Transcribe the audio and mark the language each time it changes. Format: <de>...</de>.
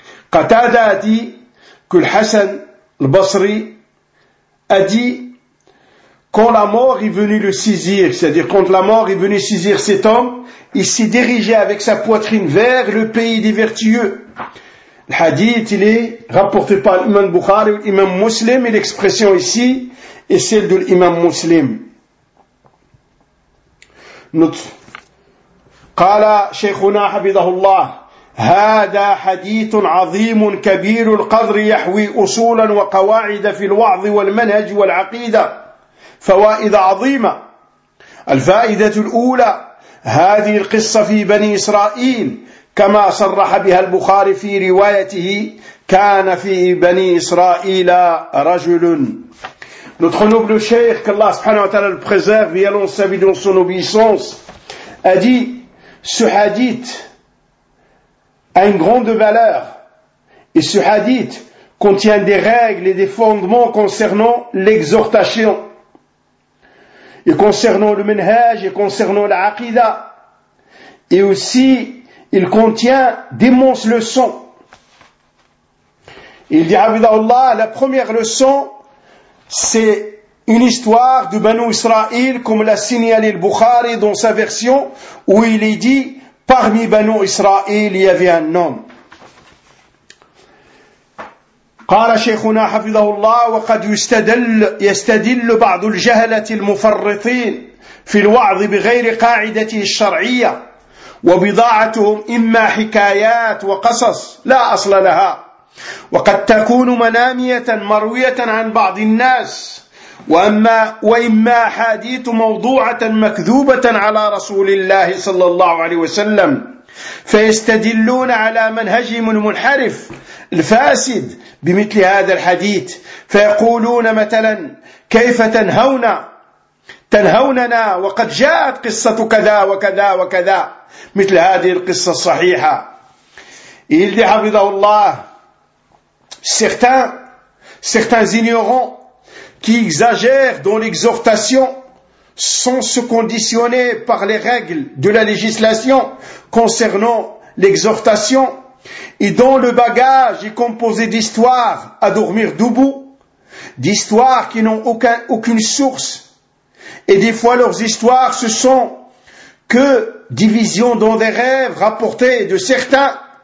<fr>Qatada a dit que Hassan al-Basri a dit quand la mort est venue le saisir, c'est-à-dire quand la mort est venue saisir cet homme, il s'est dirigé avec sa poitrine vers le pays des vertueux. Le hadith, il est rapporté par l'imam Bukhari, l'imam Muslim, et l'expression ici est celle de l'imam Muslim. Note.</fr> <ar>قال شيخنا حفظه الله هذا حديث عظيم كبير القدر يحوي أصولا وقواعد في الوعظ والمنهج والعقيدة فوائد عظيمة. الفائدة الأولى هذه القصة في بني إسرائيل كما صرح بها البخاري في روايته كان في بني إسرائيل رجل.</ar> <fr>Notre noble cheikh, qu'Allah subhanahu wa ta'ala le préserve et allons servir dans son obéissance, a dit: ce hadith a une grande valeur et ce hadith contient des règles et des fondements concernant l'exhortation et concernant le menhaj et concernant l'aqida, et aussi il contient d'immenses leçons. Il dit Abdallah, la première leçon c'est une histoire de Banu Israël, comme l'a signalé le Bukhari dans sa version, où il est dit, parmi Banu Israël, il y avait un homme.</fr> <ar>قال شيخنا حفظه الله وقد يستدل بعض الجهلة المفرطين في الوعظ بغير قاعدته الشرعية وبضاعتهم إما حكايات وقصص لا أصل لها وقد تكون منامية مروية عن بعض الناس وإما حديث موضوعة مكذوبة على رسول الله صلى الله عليه وسلم فيستدلون على منهجهم المنحرف الفاسد بمثل هذا الحديث فيقولون مثلا كيف تنهوننا وقد جاءت قصة كذا وكذا وكذا مثل هذه القصة الصحيحة.</ar> <fr>Il dit</fr> <ar>حفظه الله</ar> <fr>certains ignorants qui exagèrent dans l'exhortation sans se conditionner par les règles de la législation concernant l'exhortation et dont le bagage est composé d'histoires à dormir debout, d'histoires qui n'ont aucune source, et des fois leurs histoires ce sont que divisions dans des rêves rapportés de certains,</fr>